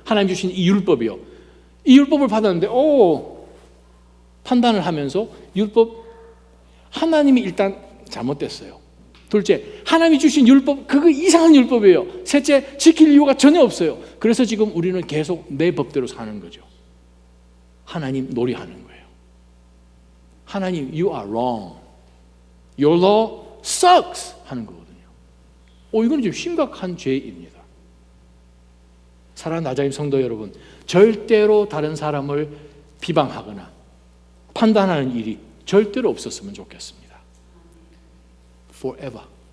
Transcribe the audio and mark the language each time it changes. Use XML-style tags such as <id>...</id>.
<ko>하나님 주신 이 율법이요. 이 율법을 받았는데 판단을 하면서 율법 하나님이 일단 잘못됐어요. 둘째, 하나님이 주신 율법 그거 이상한 율법이에요. 셋째, 지킬 이유가 전혀 없어요. 그래서 지금 우리는 계속 내 법대로 사는 거죠. 하나님 놀이하는 거예요.</ko> <en>하나님 you are wrong. Your law sucks</en> <ko>하는 거거든요. 이건 좀 심각한 죄입니다. 사랑하는 나자임 성도 여러분, 절대로 다른 사람을 비방하거나 판단하는 일이 절대로 없었으면 좋겠습니다.</ko> <en>Forever.</en>